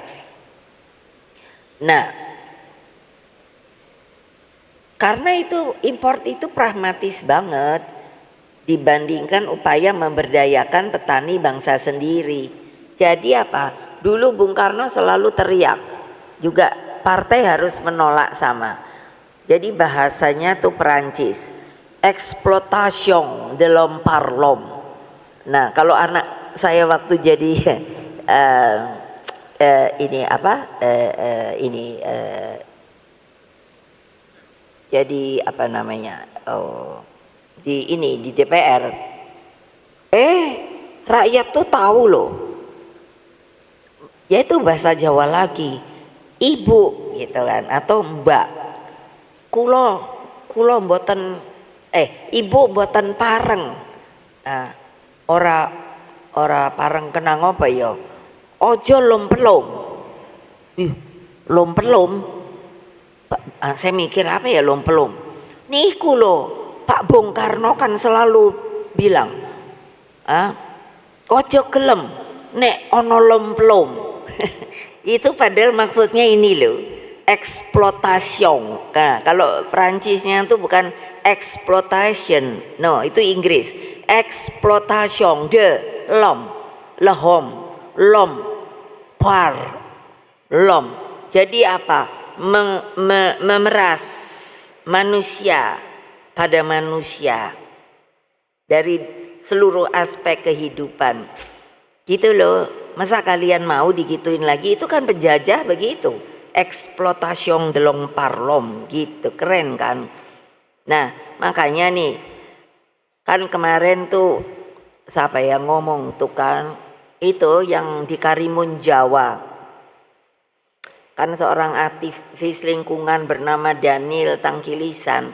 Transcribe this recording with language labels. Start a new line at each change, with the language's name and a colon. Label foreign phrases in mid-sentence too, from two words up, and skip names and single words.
Indonesian: Nah, karena itu import itu pragmatis banget dibandingkan upaya memberdayakan petani bangsa sendiri. Jadi apa? Dulu Bung Karno selalu teriak, juga partai harus menolak sama. Jadi bahasanya tuh Perancis,
French: exploitation de l'homme par l'homme.
Indonesian: Nah, kalau anak saya waktu jadi jadi apa namanya? Di DPR. Rakyat tuh tahu loh. Yaitu bahasa Jawa lagi. Ibu gitu kan atau mbak.
Javanese: Kulo mboten ibu mboten pareng. Nah, ora pareng kenang apa ya? Ojo lompelom. Lompelom.
Indonesian: Saya mikir apa ya lompelom? Niku loh, Pak Bung Karno kan selalu bilang,
Javanese: ojo gelem nek ono lompelom.
Indonesian: Itu padahal maksudnya ini loh, exploitation. Nah, kalau Perancisnya itu bukan exploitation, no, itu Inggris.
French: Exploitation de l'homme, le homme, l'homme par l'homme.
Indonesian: Jadi apa? Memeras manusia pada manusia dari seluruh aspek kehidupan. Gitu loh. Masa kalian mau digituin lagi? Itu kan penjajah begitu.
French: Exploitation de l'homme par l'homme
Indonesian: gitu, keren kan? Nah, makanya nih kan kemarin tuh siapa yang ngomong tuh kan, itu yang di Karimun Jawa kan seorang aktivis lingkungan bernama Daniel Tangkilisan.